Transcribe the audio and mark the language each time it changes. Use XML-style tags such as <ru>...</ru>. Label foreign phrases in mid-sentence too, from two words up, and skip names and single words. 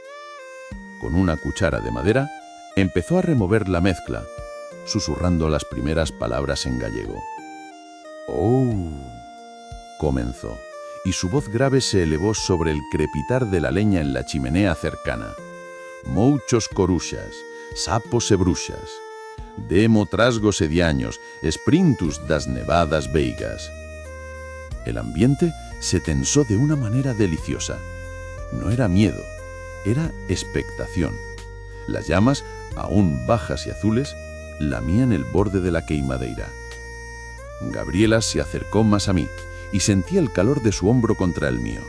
<es>Con una cuchara de madera, empezó a remover la mezcla, susurrando las primeras palabras en gallego. «Oh», comenzó, y su voz grave se elevó sobre el crepitar de la leña en la chimenea cercana.</es> <gl>«Muchos coruxas, sapos e bruxas, demo trasgos e diaños, esprintus das nevadas veigas».</gl> <es>El ambiente se tensó de una manera deliciosa. No era miedo, era expectación. Las llamas, aún bajas y azules, lamían el borde de la queimadeira. Gabriela se acercó más a mí y sentí el calor de su hombro contra el mío.</es>